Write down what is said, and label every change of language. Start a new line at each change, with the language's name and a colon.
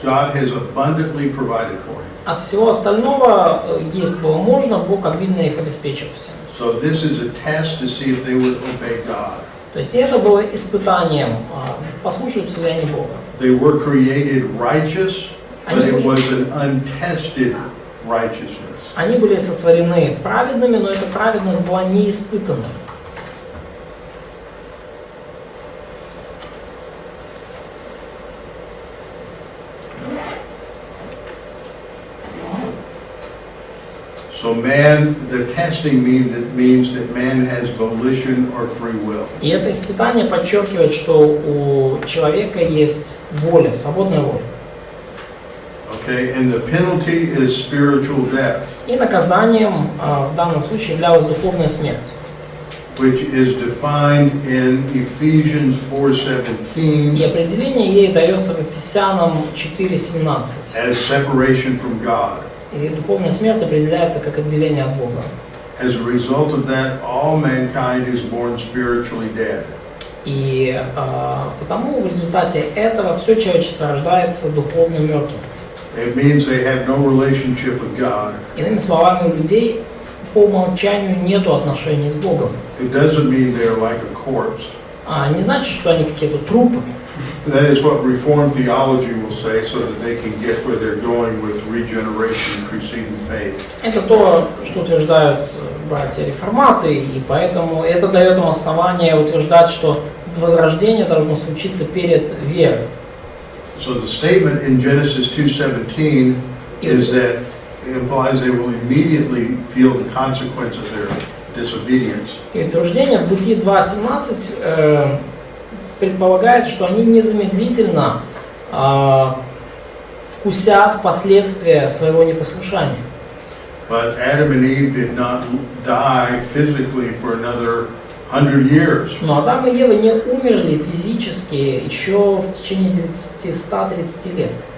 English: God has abundantly provided for him.
Russian: От всего остального есть было можно, Бог обильно их обеспечил всем.
English: So this is a test to see if they would obey God.
Russian: То есть это было испытанием, послушаются ли они Бога.
English: They were created righteous, but it was an untested righteousness.
Russian: Они были сотворены праведными, но эта праведность была не испытана.
English: So man, the testing means that man has volition or free will.
Russian: И это испытание подчеркивает, что у человека есть воля, свободная воля.
English: Okay, and the penalty is spiritual death,
Russian: И наказанием в данном случае являлась духовная смерть,
English: which is defined in Ephesians 4:17
Russian: и определение ей дается в Ефесянам 4:17.
English: as separation from God.
Russian: И духовная смерть определяется как отделение от Бога.
English: As a result of that, all mankind is born spiritually dead.
Russian: И потому в результате этого все человечество рождается духовно мертвым.
English: It means they have no relationship with God.
Russian: Иными словами, у людей по умолчанию нету отношений с Богом.
English: It doesn't mean they're like a corpse.
Russian: Не значит, что они какие-то трупы.
English: That is what Reformed theology will say, so that they can get where they're going with regeneration preceding faith.
Russian: Это то, что утверждают братья-реформаты, и поэтому это дает им основание утверждать, что возрождение должно случиться перед верой.
English: So the statement in Genesis 2:17 is that it implies they will immediately feel the consequence of their disobedience.
Russian: И утверждение в Бытии 2:17 предполагает, что они незамедлительно вкусят последствия своего непослушания.
English: But Adam and Eve did not die physically for another 100 years.
Russian: Но Адам и Ева не умерли физически еще в течение 130 лет.